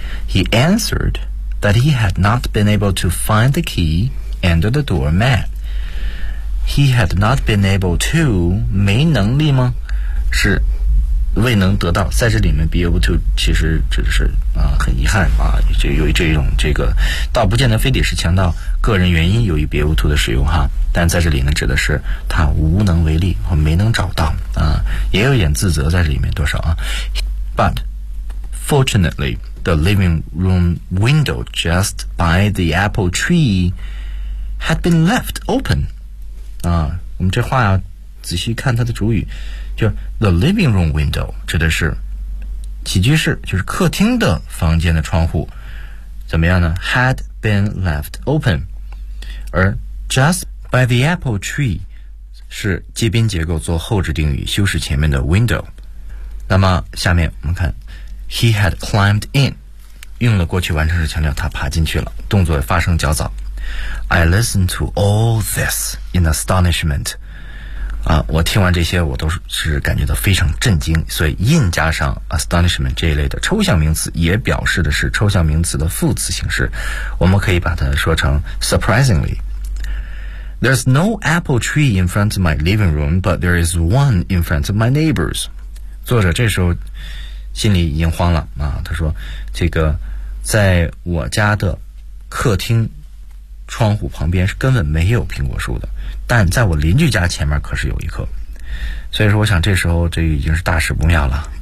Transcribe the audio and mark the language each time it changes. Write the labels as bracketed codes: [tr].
[en] He answeredthat he had not been able to find the key and the doormat. He had not been able to, [zh] 没能力吗？是未能得到，在这里面 be able to 其实只是很遗憾啊，就有这种这个倒不见得非得是强调个人原因，由于 be able to 的使用哈，但在这里呢指的是他无能为力或没能找到啊，也有点自责在这里面多少啊。 [en] But fortunately,The living room window just by the apple tree had been left open. [zh] 啊，我们这话要仔细看它的主语，就 the living room window 指的是起居室，就是客厅的房间的窗户，怎么样呢 ？ [en] Had been left open. [zh] 而 just by the apple tree 是接宾结构做后置定语，修饰前面的 window. 那么下面我们看。 [en] He had climbed in， [zh] 用了过去完成时强调他爬进去了，动作发生较早。 [en] I listened to all this in astonishment， [zh] 啊，我听完这些我都是感觉到非常震惊，所以 in 加上 astonishment 这一类的抽象名词也表示的是抽象名词的副词形式，我们可以把它说成 surprisingly。 [en] There's no apple tree in front of my living room， but there is one in front of my neighbors。 [zh] 作者这时候心里已经慌了啊！他说：“这个在我家的客厅窗户旁边是根本没有苹果树的，但在我邻居家前面可是有一棵。所以说，我想这时候这已经是大事不妙了。